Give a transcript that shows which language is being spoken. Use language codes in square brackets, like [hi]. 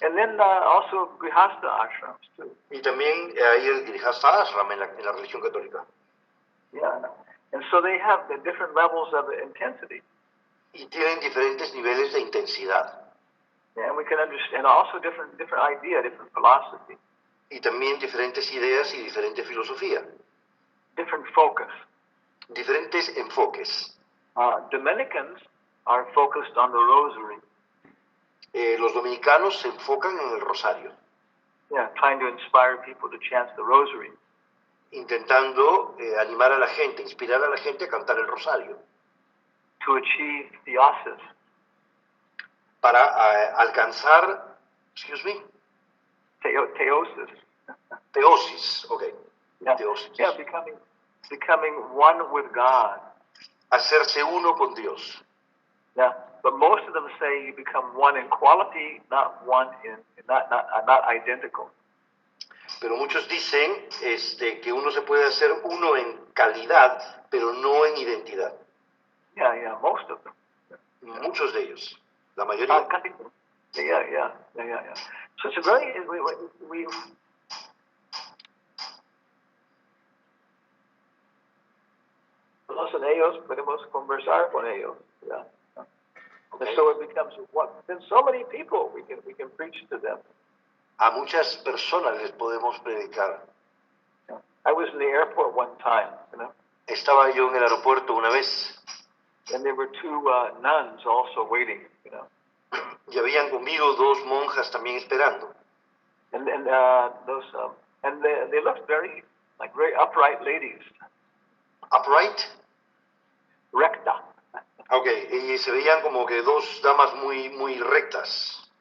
[en] And then also Grihasta ashrams too. [es] Y también hay el Grihastha Ashram en la religión católica. [en] Yeah. And so they have the different levels of intensity. [es] Y tienen diferentes niveles de intensidad. [en] And we can understand also different idea, different philosophy, [es] Y también diferentes ideas y diferente filosofía. [en] different focus. [es] Diferentes enfoques. [en] Dominicans are focused on the rosary. [es] Los dominicanos se enfocan en el rosario. [en] Yeah, trying to inspire people to chant the rosary. [es] intentando animar a la gente, inspirar a la gente a cantar el rosario, [en] To achieve theosis. [es] para alcanzar, [en] excuse me, Theosis. [es] teosis, ok, [en] Yeah, [es] teosis, [en] yeah, becoming one with God. [es] hacerse uno con Dios. [en] Yeah, but most of them say you become one in quality, not one in not identical. [es] Pero muchos dicen que uno se puede hacer uno en calidad, pero no en identidad. [en] Yeah, most of them. [es] Muchos de ellos, la mayoría. [en] Yeah. So it's a very we [es] en ellos podemos conversar con ellos. [en] Yeah. Okay. And so it becomes what then so many people we can preach to them. [es] A muchas personas les podemos predicar. [en] I was in the airport one time, [es] Estaba yo en el aeropuerto una vez [en] and there were two nuns also waiting, [es] y habían conmigo dos monjas también esperando. [en] and those and they looked very upright ladies, Upright. [es] recta. Ok, y se veían como que dos damas muy rectas.